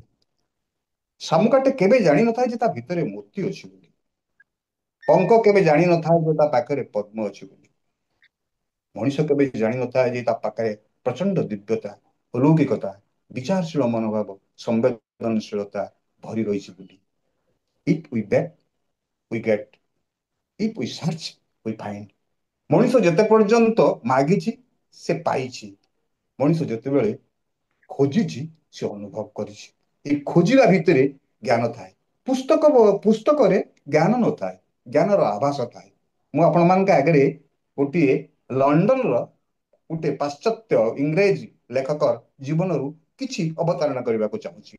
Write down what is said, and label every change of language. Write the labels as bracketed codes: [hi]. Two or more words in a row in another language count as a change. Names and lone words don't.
[or] ଶାମୁକାଟେ କେବେ ଜାଣିନଥାଏ ଯେ ତା ଭିତରେ ମୋତି ଅଛି ବୋଲି। ପଙ୍କ କେବେ ଜାଣିନଥାଏ ଯେ ତା ପାଖରେ ପଦ୍ମ ଅଛି ବୋଲି। ମଣିଷ କେବେ ଜାଣିନଥାଏ ଯେ ତା ପାଖରେ ପ୍ରଚଣ୍ଡ ଦିବ୍ୟତା, ଅଲୌକିକତା, ବିଚାରଶୀଳ ମନୋଭାବ, ସମ୍ବେଦନଶୀଳତା ଭରି ରହିଛି ବୋଲି। [en] If we bet, we get. If we search, we find. [or] ମଣିଷ ଯେତେ ପର୍ଯ୍ୟନ୍ତ ମାଗିଛି ସେ ପାଇଛି। ମଣିଷ ଯେତେବେଳେ ଖୋଜିଛି ସେ ଅନୁଭବ କରିଛି। ଏଇ ଖୋଜିବା ଭିତରେ ଜ୍ଞାନ ଥାଏ। ପୁସ୍ତକରେ ଜ୍ଞାନ ନଥାଏ, ଜ୍ଞାନର ଆଭାସ ଥାଏ। ମୁଁ ଆପଣମାନଙ୍କ ଆଗରେ ଗୋଟିଏ ଲଣ୍ଡନର ଗୋଟେ ପାଶ୍ଚାତ୍ୟ ଇଂରେଜ ଲେଖକ ଜୀବନରୁ କିଛି ଅବତାରଣା କରିବାକୁ ଚାହୁଁଛି।